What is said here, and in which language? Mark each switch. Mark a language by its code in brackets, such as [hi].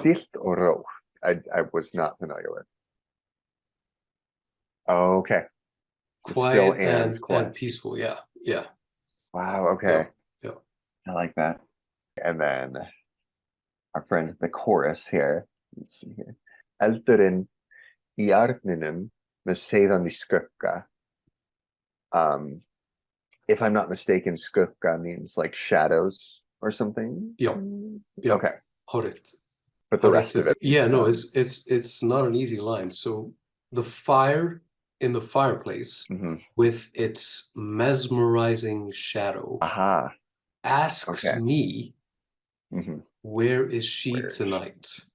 [is] Stillt og rótt, [en] I was not familiar with. Okay. Quiet Still and quiet. and peaceful. Yeah. Yeah. Wow. Okay. Yeah. I like that. And then our friend, the chorus here. Let's see here. [is] Eldurinn í arninum með seiðandi skugga. [en] If I'm not mistaken, skugga means like shadows or something. Yeah. Yeah. Okay. Horrid. But the rest of it. Yeah, no, it's not an easy line. So the fire in the fireplace with its mesmerizing shadow asks me, where is she tonight?